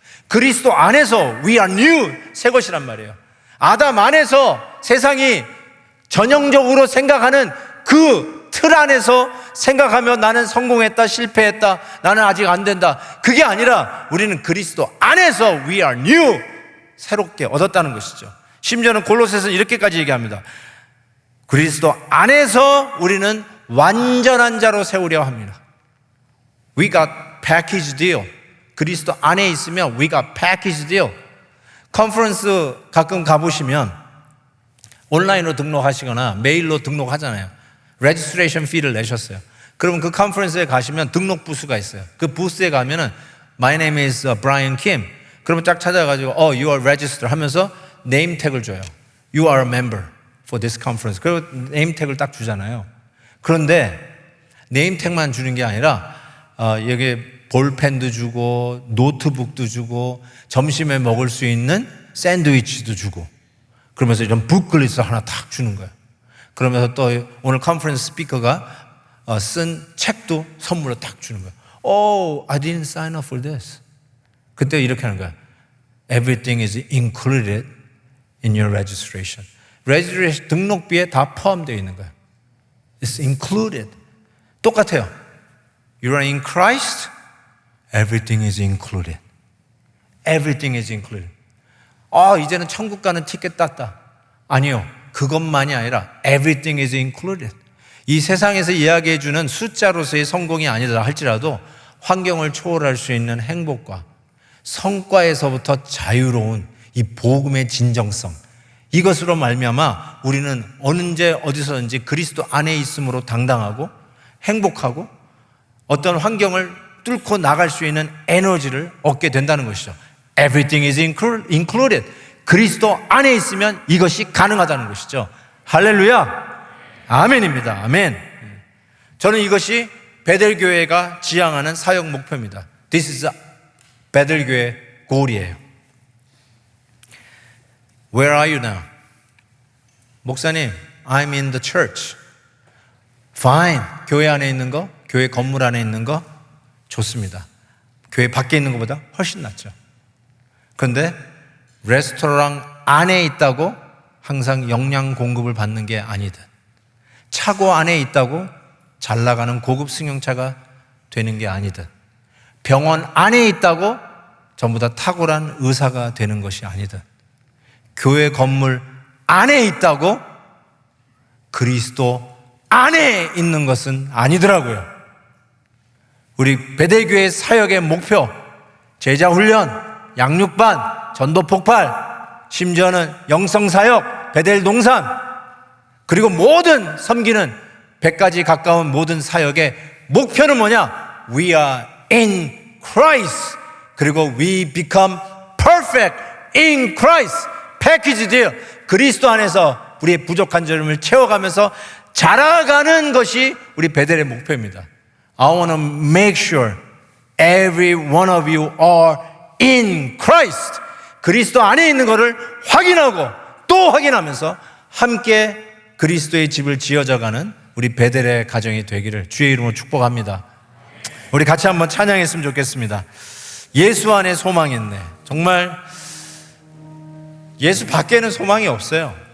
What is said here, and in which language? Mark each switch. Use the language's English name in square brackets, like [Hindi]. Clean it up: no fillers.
[Korean] 그리스도 안에서 [English] we are new, [Korean] 새 것이란 말이에요. 아담 안에서 세상이 전형적으로 생각하는 그 틀 안에서 생각하면 나는 성공했다, 실패했다, 나는 아직 안 된다. 그게 아니라 우리는 그리스도 안에서 [English] we are new, [Korean] 새롭게 얻었다는 것이죠. 심지어는 골로새서 이렇게까지 얘기합니다. 그리스도 안에서 우리는 완전한 자로 세우려 합니다. [English] We got package deal. [Korean] 그리스도 안에 있으면 [English] we got package deal. [Korean] 컨퍼런스 가끔 가보시면 온라인으로 등록하시거나 메일로 등록하잖아요. 레지스트레이션 피를 내셨어요. 그러면 그 컨퍼런스에 가시면 등록 부스가 있어요. 그 부스에 가면은 [English] My name is Brian Kim. [Korean] 그러면 딱 찾아가지고 [English] you are registered [Korean] 하면서 네임 태그를 줘요. [English] You are a member for this conference. [Korean] 그리고 네임 태그를 딱 주잖아요. 그런데 네임 태그만 주는 게 아니라 여기 볼펜도 주고 노트북도 주고 점심에 먹을 수 있는 샌드위치도 주고 그러면서 이런 북글리스 하나 탁 주는 거예요. 그러면서 또 오늘 컨퍼런스 스피커가 쓴 책도 선물로 탁 주는 거예요. [English] Oh, I didn't sign up for this. [Korean] 그때 이렇게 하는 거예요. [English] Everything is included in your registration. [Korean] registration 등록비에 다 포함되어 있는 거예요. [English] It's included. [Korean] 똑같아요. [English] You are in Christ. Everything is included. Everything is included. [Korean] 이제는 천국 가는 티켓 땄다. 아니요. 그것만이 아니라 [English] everything is included. [Korean] 이 세상에서 이야기해 주는 숫자로서의 성공이 아니라 할지라도 환경을 초월할 수 있는 행복과 성과에서부터 자유로운 이 복음의 진정성, 이것으로 말미암아 우리는 언제 어디서든지 그리스도 안에 있음으로 당당하고 행복하고 어떤 환경을 뚫고 나갈 수 있는 에너지를 얻게 된다는 것이죠. [English] Everything is included. [Korean] 그리스도 안에 있으면 이것이 가능하다는 것이죠. 할렐루야. 아멘입니다. 아멘. 저는 이것이 베델교회가 지향하는 사역 목표입니다. [English] This is 베델교회 goal이에요. Where are you now? 목사님, I'm in the church. Fine. [Korean] 교회 안에 있는 거, 교회 건물 안에 있는 거 좋습니다. 교회 밖에 있는 것보다 훨씬 낫죠. 그런데 레스토랑 안에 있다고 항상 영양 공급을 받는 게 아니듯, 차고 안에 있다고 잘 나가는 고급 승용차가 되는 게 아니듯, 병원 안에 있다고 전부 다 탁월한 의사가 되는 것이 아니듯, 교회 건물 안에 있다고 그리스도 안에 있는 것은 아니더라고요. 우리 베델교회 사역의 목표, 제자 훈련, 양육반, 전도 폭발, 심지어는 영성사역, 베델 동산, 그리고 모든 섬기는 100가지 가까운 모든 사역의 목표는 뭐냐? [English] We are in Christ. 그리고 we become perfect in Christ. [Korean] 패키지 deal. 그리스도 안에서 우리의 부족한 점을 채워가면서 자라가는 것이 우리 베델의 목표입니다. [English] I want to make sure every one of you are in Christ. [Korean] 그리스도 안에 있는 것을 확인하고 또 확인하면서 함께 그리스도의 집을 지어져가는 우리 베델의 가정이 되기를 주의 이름으로 축복합니다. 우리 같이 한번 찬양했으면 좋겠습니다. 예수 안에 소망이 있네. 정말 예수 밖에는 소망이 없어요.